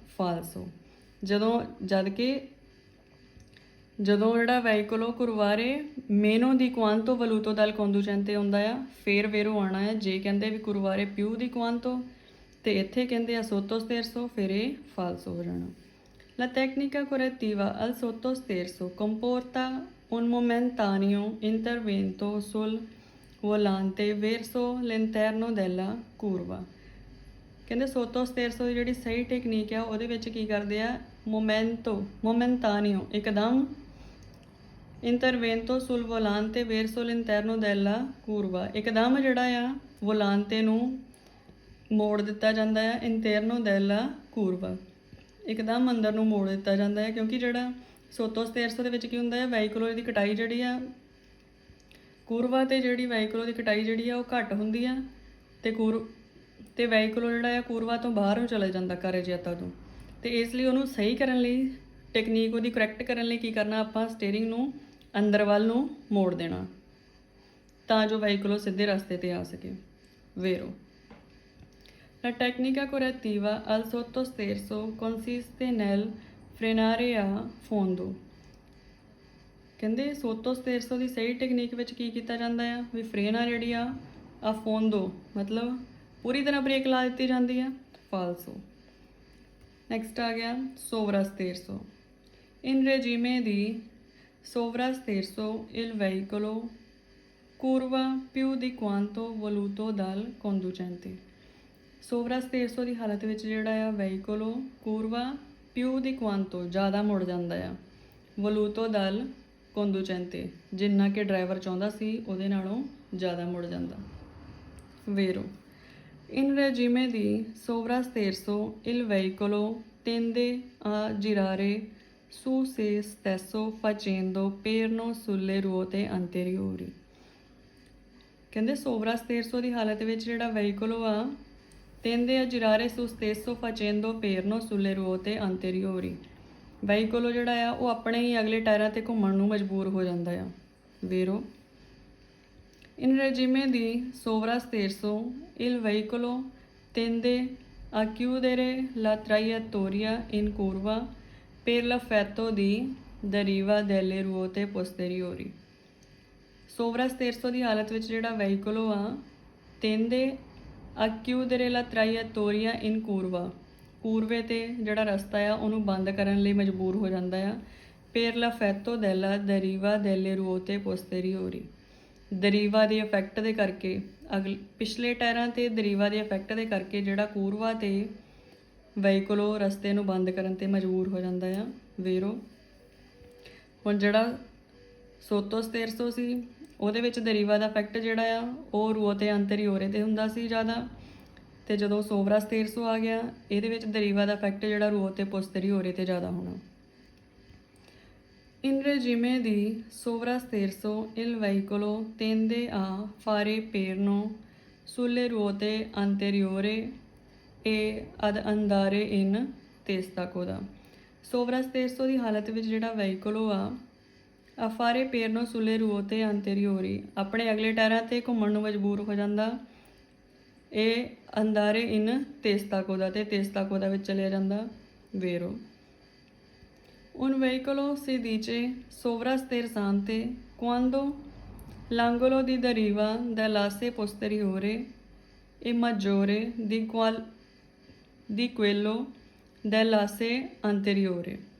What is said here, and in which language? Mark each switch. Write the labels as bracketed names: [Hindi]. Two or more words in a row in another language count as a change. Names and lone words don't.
[Punjabi] ਫਾਲਸੋ ਜਦੋਂ ਜਿਹੜਾ ਵਹੀਕਲ ਉਹ [Italian] curvare meno di quanto voluto dal conducente [Punjabi] ਹੁੰਦਾ ਆ, ਫੇਰ ਵੇਰੋ ਆਉਣਾ ਹੈ। ਜੇ ਕਹਿੰਦੇ ਵੀ [Italian] curvare più di quanto [Punjabi] ਤੇ ਇੱਥੇ ਕਹਿੰਦੇ ਆ [Italian] sotto sterzo, [Punjabi] ਫਿਰ ਇਹ ਫਾਲਸੋ ਹੋ ਜਾਣਾ। [Italian] La tecnica correttiva al sotto sterzo comporta un momentaneo intervento sul volante verso l'interno della curva। [Punjabi] ਕਹਿੰਦੇ [Italian] sotto sterzo [Punjabi] ਦੀ ਜਿਹੜੀ ਸਹੀ ਟੈਕਨੀਕ ਆ ਉਹਦੇ ਵਿੱਚ ਕੀ ਕਰਦੇ ਆ ਮੋਮੈਂਟਾਨੀਓ ਇੱਕਦਮ [Italian] intervento sul volante verso l'interno della curva, [Punjabi] ਇੱਕਦਮ ਜਿਹੜਾ ਆ ਵੋਲਾਂਤੇ ਨੂੰ ਮੋੜ ਦਿੱਤਾ ਜਾਂਦਾ ਆ [Italian] interno della curva, [Punjabi] ਇੱਕਦਮ ਅੰਦਰ ਨੂੰ ਮੋੜ ਦਿੱਤਾ ਜਾਂਦਾ ਹੈ, ਕਿਉਂਕਿ ਜਿਹੜਾ [Italian] sotto sterzo [Punjabi] ਦੇ ਵਿੱਚ ਕੀ ਹੁੰਦਾ ਹੈ, ਵੈਹੀਕੁਲਰ ਦੀ ਕਟਾਈ ਜਿਹੜੀ ਆ ਕੂਰਵਾ ਤੇ ਜਿਹੜੀ ਵੈਹੀਕੁਲਰ ਦੀ ਕਟਾਈ ਜਿਹੜੀ ਆ ਉਹ ਘੱਟ ਹੁੰਦੀ ਆ ਤੇ ਵੈਹੀਕੁਲਰ ਜਿਹੜਾ ਆ ਕੂਰਵਾ ਤੋਂ ਬਾਹਰ ਨੂੰ ਚਲਾ ਜਾਂਦਾ ਕਾਰਜਯਾਤਾ ਤੋਂ। ਤੇ ਇਸ ਲਈ ਉਹਨੂੰ ਸਹੀ ਕਰਨ ਲਈ ਟੈਕਨੀਕ ਉਹਦੀ ਕਰੈਕਟ ਕਰਨ ਲਈ ਕੀ ਕਰਨਾ, ਆਪਾਂ ਸਟੀਅਰਿੰਗ ਨੂੰ ਅੰਦਰ ਵੱਲ ਨੂੰ ਮੋੜ ਦੇਣਾ ਤਾਂ ਜੋ ਵੈਹੀਕੁਲਰ ਸਿੱਧੇ ਰਸਤੇ ਤੇ ਆ ਸਕੇ। [Italian] Vero. La tecnica correttiva al sottosterzo consiste nel frenare a fondo. [Punjabi] ਕਹਿੰਦੇ [Italian] sotto sterzo [Punjabi] ਦੀ ਸਹੀ ਟੈਕਨੀਕ ਵਿੱਚ ਕੀ ਕੀਤਾ ਜਾਂਦਾ ਆ ਵੀ ਫਰੇਨ ਆ ਜਿਹੜੀ ਆ ਫੋਂਦੋ ਮਤਲਬ ਪੂਰੀ ਤਰ੍ਹਾਂ ਬ੍ਰੇਕ ਲਾ ਦਿੱਤੀ ਜਾਂਦੀ ਆ, ਫਾਲਸੋ। ਨੈਕਸਟ ਆ ਗਿਆ [Italian] sovra sterzo. In regime di sovra sterzo il veicolo curva più di quanto voluto dal conducente। sovra sterzo [Punjabi] ਦੀ ਹਾਲਤ ਵਿੱਚ ਜਿਹੜਾ ਆ [Italian] veicolo curva più di quanto [Punjabi] ਜ਼ਿਆਦਾ ਮੁੜ ਜਾਂਦਾ ਆ, [Italian] voluto dal conducente [Punjabi] ਜਿੰਨਾ ਕਿ ਡਰਾਈਵਰ ਚਾਹੁੰਦਾ ਸੀ ਉਹਦੇ ਨਾਲੋਂ ਜ਼ਿਆਦਾ ਮੁੜ ਜਾਂਦਾ। [Italian] Vero. In regime di sovrasterzo il veicolo tende a girare su se stesso facendo perno sulle ruote anteriori। [Punjabi] ਕਹਿੰਦੇ [Italian] sovra sterzo [Punjabi] ਦੀ ਹਾਲਤ ਵਿੱਚ ਜਿਹੜਾ ਵੈਹੀਕਲੋ ਆ [Italian] tende a girare su stesso facendo perno sulle ruote anteriori। [Punjabi] ਵੈਹੀਕਲੋ ਜਿਹੜਾ ਆ ਉਹ ਆਪਣੇ ਹੀ ਅਗਲੇ ਟਾਇਰਾਂ ਤੇ ਘੁੰਮਣ ਨੂੰ ਮਜਬੂਰ ਹੋ ਜਾਂਦਾ ਆ। [Italian] Vero. In regime di sovrasterzo il veicolo tende a chiudere la traiettoria in curva per l'effetto di deriva delle ruote posteriori। sovra sterzo [Punjabi] ਦੀ ਹਾਲਤ ਵਿੱਚ ਜਿਹੜਾ ਵੈਹੀਕਲੋ ਆ [Italian] tende a chiudere la traiettoria in curva [Punjabi] ਕੂਰਵੇ ਤੇ ਜਿਹੜਾ ਰਸਤਾ ਆ ਉਹਨੂੰ ਬੰਦ ਕਰਨ ਲਈ ਮਜਬੂਰ ਹੋ ਜਾਂਦਾ ਆ। [Italian] per l'effetto della deriva delle ruote posteriori। [Punjabi] ਦਰੀਵਾ ਦੇ ਇਫੈਕਟ ਦੇ ਕਰਕੇ ਪਿਛਲੇ ਟਾਇਰਾਂ ਤੇ ਦਰੀਵਾ ਦੇ ਇਫੈਕਟ ਦੇ ਕਰਕੇ ਜਿਹੜਾ ਕੂਰਵਾ ਤੇ ਵੈਹੀਕਲੋ ਰਸਤੇ ਨੂੰ ਬੰਦ ਕਰਨ ਤੇ ਮਜਬੂਰ ਹੋ ਜਾਂਦਾ ਆ। [Italian] Vero. [Punjabi] ਹੁਣ ਜਿਹੜਾ [Italian] sotto sterzo [Punjabi] ਸੀ ਉਹਦੇ ਵਿੱਚ ਦਰੀਵਾ ਦਾ ਇਫੈਕਟ ਜਿਹੜਾ ਆ ਉਹ [Italian] ruote anteriori [Punjabi] ਤੇ ਹੁੰਦਾ ਸੀ ਜ਼ਿਆਦਾ, ਤੇ ਜਦੋਂ [Italian] sovra sterzo [Punjabi] ਆ ਗਿਆ ਇਹਦੇ ਵਿੱਚ ਦਰੀਵਾ ਦਾ ਇਫੈਕਟ ਜਿਹੜਾ [Italian] ruote posteriori [Punjabi] ਤੇ ਜ਼ਿਆਦਾ ਹੋਣਾ। [Italian] In regime di sovrasterzo il veicolo tende a fare perno sulle ruote anteriori e ad andare in testa coda। sovra sterzo [Punjabi] ਦੀ ਹਾਲਤ ਵਿੱਚ ਜਿਹੜਾ ਵੈਹੀਕਲੋ ਆ ਫਾਰੇ [Italian] perno sulle ruote anteriori [Punjabi] ਆਪਣੇ ਅਗਲੇ ਟਾਇਰਾਂ ਤੇ ਘੁੰਮਣ ਨੂੰ ਮਜਬੂਰ ਹੋ ਜਾਂਦਾ। ਇਹ [Italian] andare in testa coda [Punjabi] ਤੇ [Italian] testa coda [Punjabi] ਵਿੱਚ ਚਲਿਆ ਜਾਂਦਾ। Vero. [Italian] Un veicolo si dice sovrasterzante quando l'angolo di deriva dell'asse posteriore è maggiore di quello dell'asse anteriore।